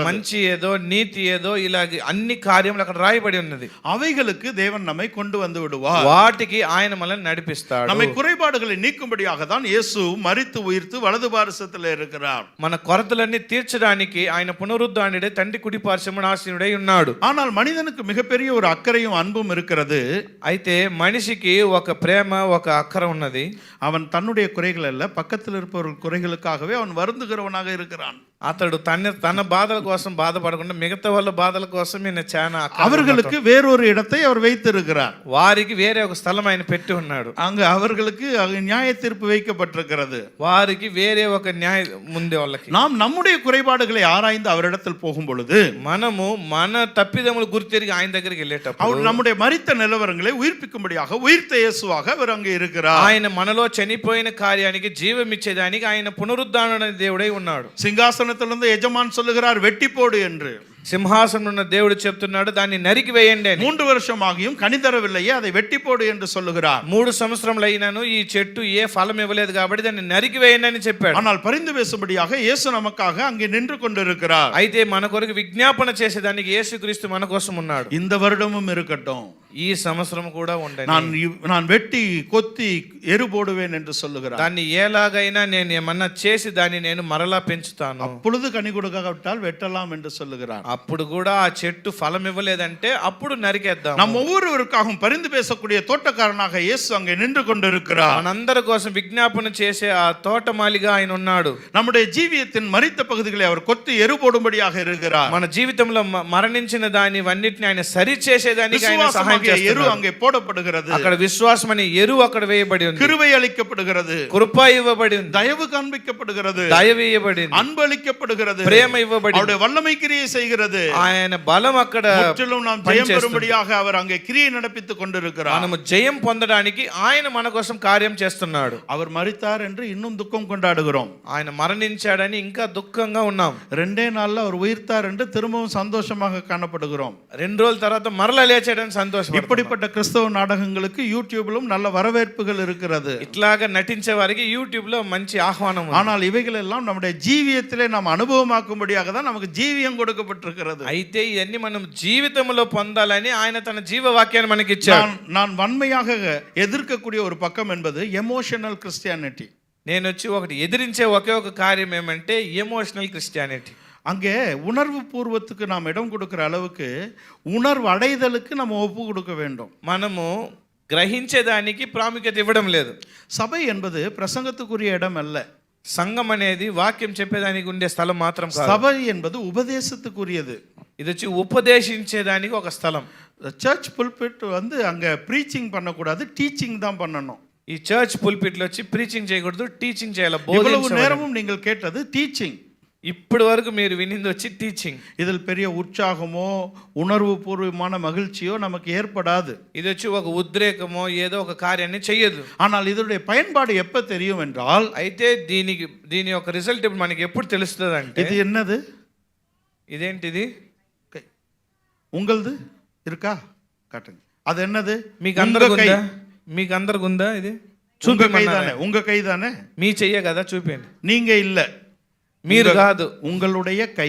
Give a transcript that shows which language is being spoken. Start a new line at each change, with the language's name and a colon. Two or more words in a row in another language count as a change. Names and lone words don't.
Telugu: మంచి ఏదో నీతి ఏదో ఇలాగ అన్ని కార్యములు అక్కడ రాయబడి ఉన్నది.
Tamil: அவைகளுக்கு தேவன் நம்மை கொண்டு வந்து விடுவார்.
Telugu: వాటికి ఆయన మనల్ని నడిపిస్తాడు.
Tamil: நம்மை குறைபாடுகளை நீக்கும்படியாக தான் இயேசு மரித்து உயிர்த்து வலது பாரசத்தில் இருக்கிறார்.
Telugu: మన కొరతలన్నీ తీర్చడానికి ఆయన పునరుద్ధానుడై తండ్రి కుడి పార్శ్వమున ఆసీనుడై ఉన్నాడు.
Tamil: ஆனால் மனிதனுக்கு மிகப்பெரிய ஒரு அக்கறையும் அன்பும் இருக்கிறது.
Telugu: అయితే మనిషికి ఒక ప్రేమ ఒక అక్కర ఉన్నది.
Tamil: அவன் தன்னுடைய குறைகள் அல்ல, பக்கத்தில் இருப்பவர்கள் குறைகளுக்காகவே அவன் வருந்துகிறவனாக இருக்கிறான்.
Telugu: అతడు తన బాధల కోసం బాధపడకుండా మిగతా వాళ్ళ బాధల కోసం ఈయన చాలా
Tamil: அவர்களுக்கு வேறொரு இடத்தை அவர் வைத்திருக்கிறார்.
Telugu: వారికి వేరే ఒక స్థలం ఆయన పెట్టి ఉన్నాడు.
Tamil: அங்கு அவர்களுக்கு நியாய தீர்ப்பு வைக்கப்பட்டிருக்கிறது.
Telugu: వారికి వేరే ఒక న్యాయ ముందే వాళ్ళకి.
Tamil: நாம் நம்முடைய குறைபாடுகளை ஆராய்ந்து அவரிடத்தில் போகும் பொழுது
Telugu: మనము మన తప్పిదములు గుర్తిరిగి ఆయన దగ్గరికి వెళ్ళేటప్పుడు
Tamil: அவர் நம்முடைய மரித்த நிலவரங்களை உயிர்ப்பிக்கும்படியாக உயிர்த்த இயேசுவாக அவர் அங்கே இருக்கிறார்.
Telugu: ఆయన మనలో చనిపోయిన కార్యానికి జీవం ఇచ్చేదానికి ఆయన పునరుద్ధారణ దేవుడై ఉన్నాడు.
Tamil: சிங்காசனத்திலிருந்து எஜமான் சொல்லுகிறார், வெட்டி போடு என்று.
Telugu: సింహాసనం ఉన్న దేవుడు చెప్తున్నాడు, దాన్ని నరికి వేయండి అని.
Tamil: 3 வருஷமாகியும் கனி தரவில்லையே, அதை வெட்டி போடு என்று சொல்லுகிறார்.
Telugu: 3 సంవత్సరములు అయినాను ఈ చెట్టు ఏ ఫలం ఇవ్వలేదు కాబట్టి దాన్ని నరికి వేయండి అని చెప్పాడు.
Tamil: ஆனால் பரிந்து பேசும்படியாக இயேசு நமக்காக அங்கே நின்று கொண்டிருக்கிறார்.
Telugu: అయితే మన కొరకు విజ్ఞాపన చేసేదానికి యేసుక్రీస్తు మన కోసం ఉన్నాడు.
Tamil: இந்த வருடமும் இருக்கட்டும்,
Telugu: ఈ సంవత్సరం కూడా ఉండండి,
Tamil: நான் வெட்டி கொத்தி எரு போடுவேன் என்று சொல்லுகிறார்.
Telugu: దాన్ని ఎలాగైనా నేను ఏమన్నా చేసి దాన్ని నేను మరలా పెంచుతాను.
Tamil: அப்பொழுது கனி கொடுக்காவிட்டால் வெட்டலாம் என்று சொல்லுகிறார்.
Telugu: అప్పుడు కూడా ఆ చెట్టు ఫలం ఇవ్వలేదంటే అప్పుడు నరికేద్దాం.
Tamil: நம் ஒவ்வொருவருக்காகவும் பரிந்து பேசக்கூடிய தோட்டக்காரனாக இயேசு அங்கே நின்று கொண்டிருக்கிறார்.
Telugu: మనందరి కోసం విజ్ఞాపన చేసే ఆ తోటమాలిగా ఆయన ఉన్నాడు.
Tamil: நம்முடைய ஜீவியத்தின் மரித்த பகுதிகளை அவர் கொத்தி எரு போடும்படியாக இருக்கிறார்.
Telugu: మన జీవితంలో మరణించిన దాని అన్నిటిని ఆయన సరి చేసేదానికి ఆయన సహాయం చేస్తున్నాడు.
Tamil: எரு அங்கே போடப்படுகிறது.
Telugu: అక్కడ విశ్వాసం అనే ఎరువు అక్కడ వేయబడి ఉంది.
Tamil: கிருபை அளிக்கப்படுகிறது.
Telugu: కృప ఇవ్వబడి ఉంది.
Tamil: தயவு காண்பிக்கப்படுகிறது.
Telugu: దయ వేయబడి ఉంది.
Tamil: அன்பு அளிக்கப்படுகிறது.
Telugu: ప్రేమ ఇవ్వబడి ఉంది.
Tamil: அவருடைய வல்லமை கிரியை செய்கிறது. இருக்கிறது.
Telugu: ఆయన బలం అక్కడ
Tamil: முற்றிலும் நாம் ஜெயம் பெறும்படியாக அவர் அங்கே கிரியை நடப்பித்துக் கொண்டிருக்கிறார்.
Telugu: మనము జయం పొందడానికి ఆయన మన కోసం కార్యం చేస్తున్నాడు.
Tamil: அவர் மரித்தார் என்று இன்னும் துக்கம் கொண்டாடுகிறோம்.
Telugu: ఆయన మరణించాడని ఇంకా దుఃఖంగా ఉన్నాం.
Tamil: 2 நாள்ல அவர் உயிர்த்தார் என்று திரும்பவும் சந்தோஷமாக காணப்படுகிறோம்.
Telugu: 2 రోజుల తర్వాత మరలా లేచాడని సంతోషపడుతున్నాం.
Tamil: இப்படிப்பட்ட கிறிஸ்தவ நாடகங்களுக்கு யூடியூபிலும் நல்ல வரவேற்புகள் இருக்கிறது.
Telugu: ఇట్లాగా నటించే వారికి యూట్యూబ్ లో మంచి ఆహ్వానం ఉంది.
Tamil: ஆனால் இவைகள் எல்லாம் நம்முடைய ஜீவியத்திலே நாம் அனுபவமாக்கும்படியாக தான் நமக்கு ஜீவியம் கொடுக்கப்பட்டிருக்கிறது.
Telugu: అయితే ఇవన్నీ మనం జీవితంలో పొందాలని ఆయన తన జీవవాక్యాన్ని మనకి ఇచ్చాడు.
Tamil: நான் வன்மையாக எதிர்க்கக்கூடிய ஒரு பக்கம் என்பது
English: emotional Christianity.
Telugu: నేను వచ్చి ఒకటి ఎదిరించే ఒకే ఒక కార్యం ఏమంటే
English: emotional Christianity.
Tamil: அங்கே உணர்வு பூர்வத்துக்கு நாம் இடம் கொடுக்கிற அளவுக்கு உணர்வு அடைதலுக்கு நம்ம ஒப்பு கொடுக்க வேண்டும்.
Telugu: మనము గ్రహించేదానికి ప్రాముఖ్యత ఇవ్వడం లేదు.
Tamil: சபை என்பது பிரசங்கத்துக்குரிய இடம் அல்ல.
Telugu: సంఘం అనేది వాక్యం చెప్పేదానికి ఉండే స్థలం మాత్రం కాదు.
Tamil: சபை என்பது உபதேசத்துக்குரியது.
Telugu: ఇది వచ్చి ఉపదేశించేదానికి ఒక స్థలం.
English: church pulpit
Tamil: வந்து அங்க ப்ரீச்சிங் பண்ணக்கூடாது, டீச்சிங் தான் பண்ணணும்.
Telugu: ఈ
English: church pulpitలో
Telugu: వచ్చి ప్రీచింగ్ చేయకూడదు, టీచింగ్ చేయాలి.
Tamil: இவ்வளவு நேரமும் நீங்கள் கேட்டது டீச்சிங்.
Telugu: ఇప్పటి వరకు మీరు వినింది వచ్చి టీచింగ్.
Tamil: இதில் பெரிய உற்சாகமோ உணர்வு பூர்வமான மகிழ்ச்சியோ நமக்கு ஏற்படாது.
Telugu: ఇది వచ్చి ఒక ఉద్రేకమో ఏదో ఒక కార్యాన్ని చెయ్యదు.
Tamil: ஆனால் இதனுடைய பயன்பாடு எப்ப தெரியும் என்றால்,
Telugu: అయితే దీని యొక్క రిజల్ట్ ఇప్పుడు మనకి ఎప్పుడు తెలుస్తుంది అంటే,
Tamil: இது என்னது,
Telugu: ఇదేంటిది,
Tamil: உங்களது இருக்கா காட்டுங்க. அது என்னது,
Telugu: మీకు అందరికి ఉందా? ఇది
Tamil: உங்க கை தானே, உங்க கை தானே,
Telugu: మీ చెయ్యే కదా, చూపించండి.
Tamil: நீங்க இல்ல,
Telugu: మీరు కాదు,
Tamil: உங்களுடைய கை,